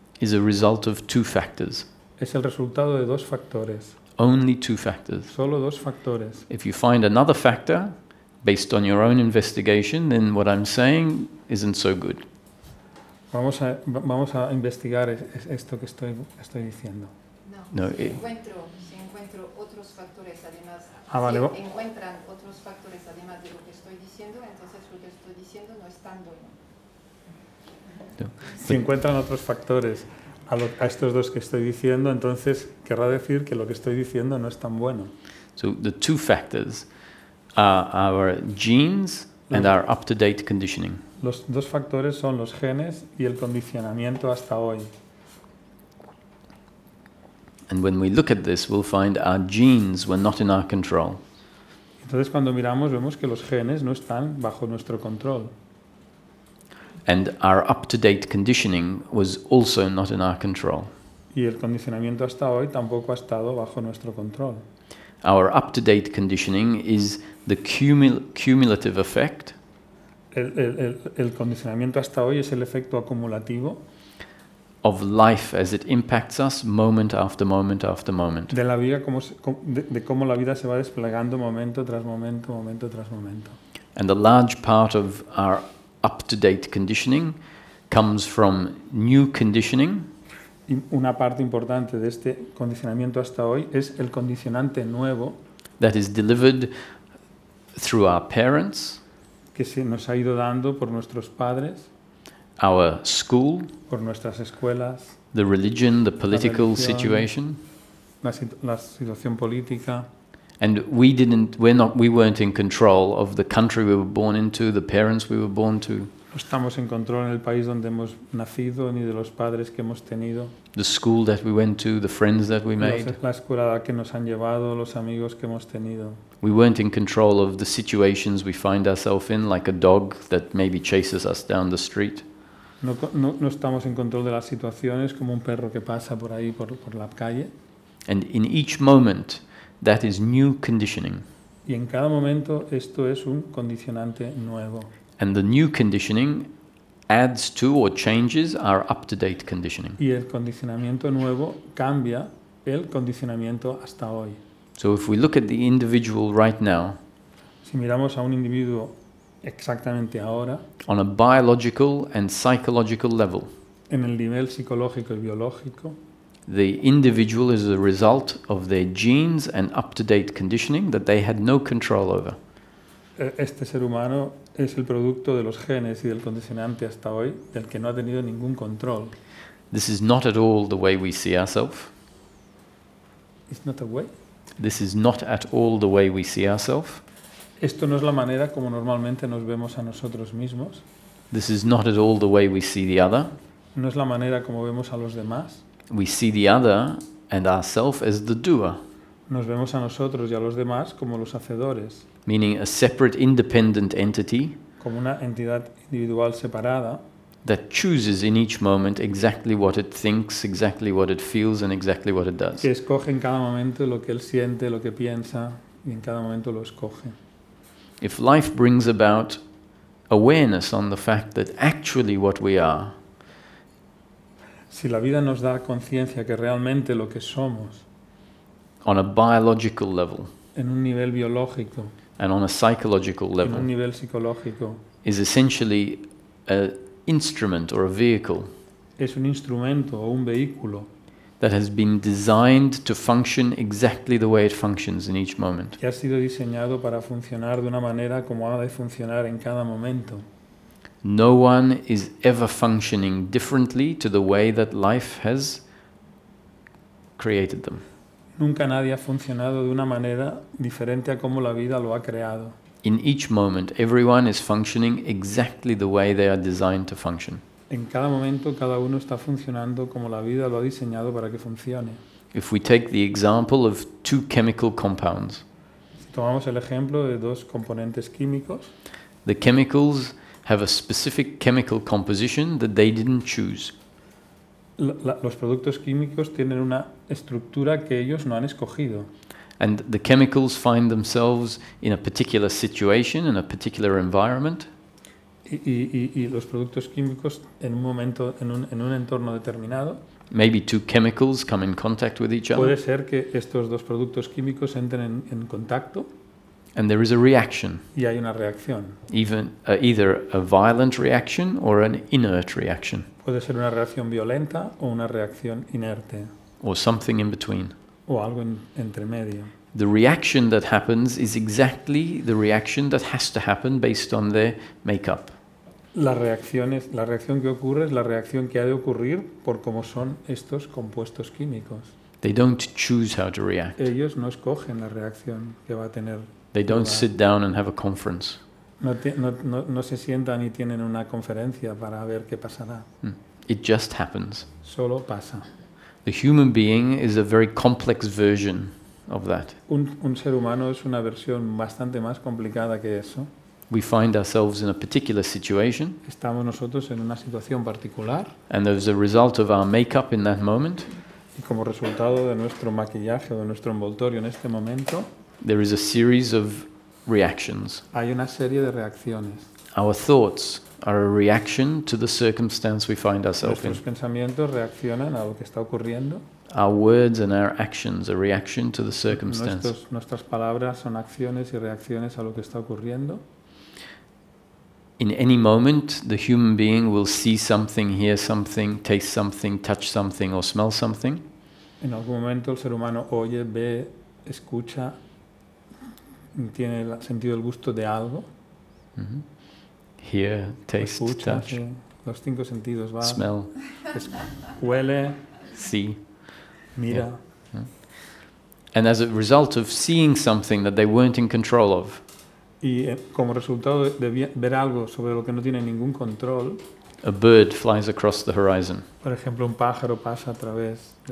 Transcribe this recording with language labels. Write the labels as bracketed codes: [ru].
[en] is a result of two factors. [es] es el resultado de dos factores, [en] Only two factors. [es] solo dos factores. [en] If you find another factor, based on your own investigation, then what I'm saying isn't so good. [es] Vamos a investigar esto que estoy diciendo. No, No, si encuentro otros factores además, Vale. si encuentran otros factores además de lo que estoy diciendo, entonces lo que estoy diciendo no es tan bueno. Si encuentran otros factores a estos dos que estoy diciendo, entonces querrá decir que lo que estoy diciendo no es tan bueno. [en] So the two factors are our genes and our up-to-date conditioning. [es] Los dos factores son los genes y el condicionamiento hasta hoy. [en] And when we look at this, we'll find our genes were not in our control. [es] Entonces cuando miramos vemos que los genes no están bajo nuestro control. [en] And our up-to-date conditioning was also not in our control. [es] Y el condicionamiento hasta hoy tampoco ha estado bajo nuestro control. [en] Our up-to-date conditioning is the cumulative effect [es] El condicionamiento hasta hoy es el efecto acumulativo [en] of life as it impacts us moment after moment after moment. [es] de la vida, de cómo la vida se va desplegando momento tras momento, momento tras momento. [en] And a large part of our up-to-date conditioning comes from new conditioning, [es] Y una parte importante de este condicionamiento hasta hoy es el condicionante nuevo [en] that is delivered through our parents, [es] que se nos ha ido dando por nuestros padres, [en] our school, [es] por nuestras escuelas, [en] the religion, the political [es] religión. [en] situation. [es] la situación política. [en] And we weren't in control of the country we were born into, the parents we were born to, [es] No estamos en control en el país donde hemos nacido ni de los padres que hemos tenido, [en] the school that we went to, the friends that we made. [es] la escuela a la que nos han llevado, los amigos que hemos tenido. [en] We weren't in control of the situations we find ourselves in, like a dog that maybe chases us down the street. [es] No estamos en control de las situaciones como un perro que pasa por ahí, por la calle. [en] And in each moment, that is new conditioning. [es] Y en cada momento esto es un condicionante nuevo. [en] And the new conditioning adds to or changes our up-to-date conditioning. [es] Y el condicionamiento nuevo cambia el condicionamiento hasta hoy. [en] So if we look at the individual right now, [es] Si miramos a un individuo exactamente ahora, [en] on a biological and psychological level, [es] en el nivel psicológico y biológico, [en] the individual is a result of their genes and up-to-date conditioning that they had no control over. [es] este ser humano es el producto de los genes y del condicionante hasta hoy, del que no ha tenido ningún control. [en] This is not at all the way we see ourselves. It's not a way. This is not at all the way we see ourselves. [es] Esto no es la manera como normalmente nos vemos a nosotros mismos. [en] This is not at all the way we see the other. [es] No es la manera como vemos a los demás. [en] We see the other and ourselves as the doer, [es] Nos vemos a nosotros y a los demás como los hacedores, [en] meaning a separate independent entity [es] como una entidad individual separada [en] that chooses in each moment exactly what it thinks, exactly what it feels, and exactly what it does. [es] Que escoge en cada momento lo que él siente, lo que piensa, y en cada momento lo escoge. [en] If life brings about awareness on the fact that actually what we are [es] Si la vida nos da conciencia que realmente lo que somos, [en] on a biological level [es] en un nivel biológico, [en] and on a psychological [es] en [en] level [es] un nivel psicológico, [en] is essentially an instrument or a vehicle [es] es un instrumento o un vehículo [en] that has been designed to function exactly the way it functions in each moment. [es] que ha sido diseñado para funcionar de una manera como ha de funcionar en cada momento. [en] No one is ever functioning differently to the way that life has created them. [es] Nunca nadie ha funcionado de una manera diferente a como la vida lo ha creado. [en] In each moment, everyone is functioning exactly the way they are designed to function. [es] En cada momento, cada uno está funcionando como la vida lo ha diseñado para que funcione. [en] If we take the example of two chemical compounds, [es] Si tomamos el ejemplo de dos componentes químicos, [en] the chemicals have a specific chemical composition that they didn't choose. [es] los productos químicos tienen una estructura que ellos no han escogido. [en] And the chemicals find themselves in a particular situation, in a particular environment. [es] Y los productos químicos en un momento, en un entorno determinado, [en] Maybe two chemicals come in contact with each [es] puede [en] other, [es] ser que estos dos productos químicos entren en contacto [en] and there is a reaction, [es] y hay una reacción. [en] either a violent reaction or an inert reaction, [es] Puede ser una reacción violenta o una reacción inerte [en] or something in between. [es] o algo entre medio. [en] The reaction that happens is exactly the reaction that has to happen based on their makeup. [es] La reacción que ocurre es la reacción que ha de ocurrir por cómo son estos compuestos químicos. [en] They don't choose how to react. [es] Ellos no escogen la reacción que va a tener. [en] They don't [es] lugar. [en] sit down and have a conference. [es] No se sientan y tienen una conferencia para ver qué pasará. [en] It just happens. [es] Solo pasa. [en] The human being is a very complex version of that. [es] Un ser humano es una versión bastante más complicada que eso. [en] We find ourselves in a particular situation, [es] Estamos nosotros en una situación particular [en] and as a result of our makeup in that moment, [es] y como resultado de nuestro maquillaje o de nuestro envoltorio en este momento, [en] there is a series of reactions. [es] hay una serie de reacciones. [en] Our thoughts are a reaction to the circumstance we find ourselves in. [es] Nuestros pensamientos reaccionan a lo que está ocurriendo. [en] Our words and our actions are a reaction to the circumstance. [es] Nuestras palabras son acciones y reacciones a lo que está ocurriendo. [en] In any moment, the human being will see something, hear something, taste something, touch something, or smell something. [es] En algún momento el ser humano oye, ve, escucha, tiene el sentido del gusto de algo. [en] Hear, taste, [es] Escucha, [en] touch, [es] sí, los 5 sentidos va, [en] smell, [es] huele, [en] see. [es] mira. [en] And as a result of seeing something that they weren't in control of, [es] Y como resultado de ver algo sobre lo que no tiene ningún control, [en] a bird flies across the horizon. [es] por ejemplo, un pájaro pasa a través de